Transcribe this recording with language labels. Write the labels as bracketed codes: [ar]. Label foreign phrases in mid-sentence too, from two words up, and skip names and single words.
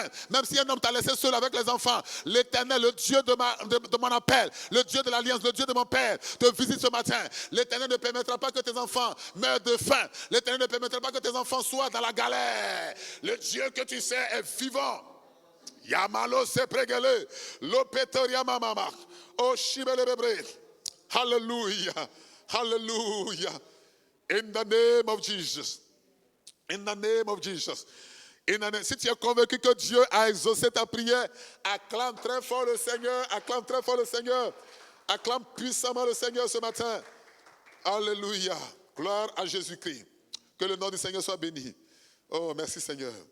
[fr] Même si un homme t'a laissé seul avec les enfants, l'Éternel, le Dieu de mon appel, le Dieu de l'alliance, le Dieu de mon Père, te visite ce matin. L'Éternel ne permettra pas que tes enfants meurent de faim. L'Éternel ne permettra pas que tes enfants soient dans la galère. Le Dieu que tu sais est vivant. Yamalo se pregele, l'opetoria mamama, oh shibelebebre. Hallelujah, hallelujah. [en] In the name of Jesus. In the name of Jesus. [fr] Si tu es convaincu que Dieu a exaucé ta prière, acclame très fort le Seigneur, acclame très fort le Seigneur, acclame puissamment le Seigneur ce matin. Alléluia. Gloire à Jésus-Christ. Que le nom du Seigneur soit béni. Oh, merci Seigneur.